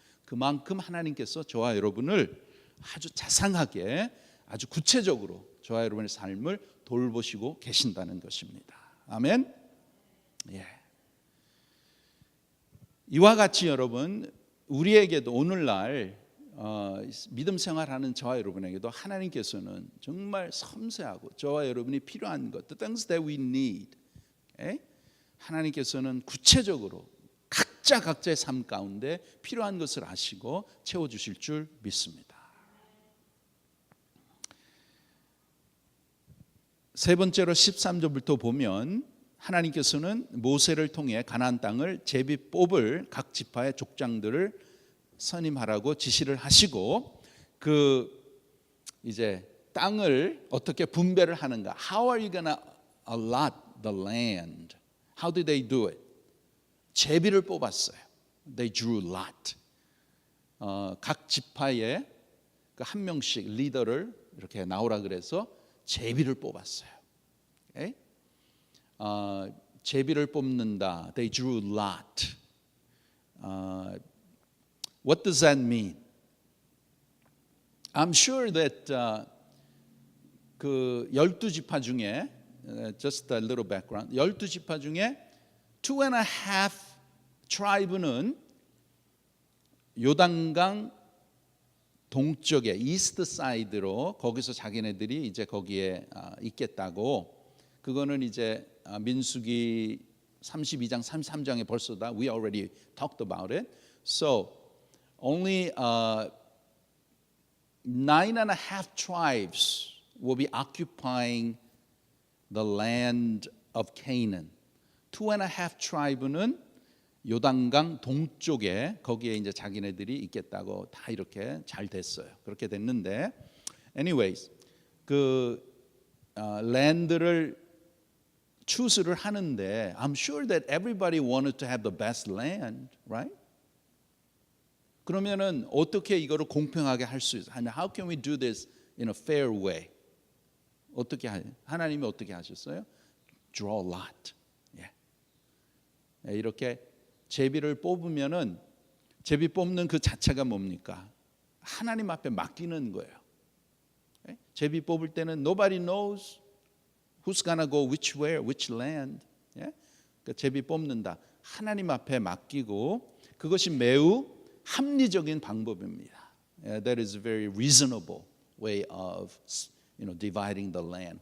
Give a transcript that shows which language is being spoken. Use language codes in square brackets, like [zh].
[ko] 그만큼 하나님께서 저와 여러분을 아주 자상하게, 아주 구체적으로 저와 여러분의 삶을 돌보시고 계신다는 것입니다. 아멘. 예. 이와 같이 여러분, 우리에게도 오늘날 믿음 생활하는 저와 여러분에게도 하나님께서는 정말 섬세하고 저와 여러분이 필요한 것, [en] the things that we need, [ko] 하나님께서는 구체적으로 각자의 삶 가운데 필요한 것을 아시고 채워주실 줄 믿습니다. 세 번째로 13절부터 보면 하나님께서는 모세를 통해 가나안 땅을 제비 뽑을 각 지파의 족장들을 선임하라고 지시를 하시고 그 이제 땅을 어떻게 분배를 하는가? [en] How are you gonna allot the land? How did they do it? [ko] 제비를 뽑았어요. [en] They drew lot. [ko] 각 지파에 한 명씩 리더를 이렇게 나오라 그래서 제비를 뽑았어요. [en] Okay? [ko] 제비를 뽑는다. [en] They drew lot. What does that mean? I'm sure that [ko] 그 12지파 중에 [en] just a little background. [ko] 12지파 중에 2.5 tribe는 요단강 동쪽에 이스트 사이드로 거기서 자기네들이 이제 거기에 있겠다고. 그거는 이제 민수기 32장 33장에 벌써 다 [en] we already talked about it. So only 9.5 tribes will be occupying the land of Canaan. [ko] 2.5 tribe는 요단강 동쪽에 거기에 이제 자기네들이 있겠다고 다 이렇게 잘 됐어요. 그렇게 됐는데, [en] anyways [ko] 그 랜드를 추스를 하는데, [en] I'm sure that everybody wanted to have the best land, right? [ko] 그러면은 어떻게 이거를 공평하게 할 수 있어요? [en] How can we do this in a fair way? [ko] 어떻게 하나님이 어떻게 하셨어요? [en] Draw a lot. [ko] 이렇게 제비를 뽑으면은 제비 뽑는 그 자체가 뭡니까? 하나님 앞에 맡기는 거예요. 제비 뽑을 때는 [en] nobody knows who's gonna go which way, which land. [ko] 그러니까 제비 뽑는다. 하나님 앞에 맡기고 그것이 매우 합리적인 방법입니다. [en] That is a very reasonable way of, dividing the land.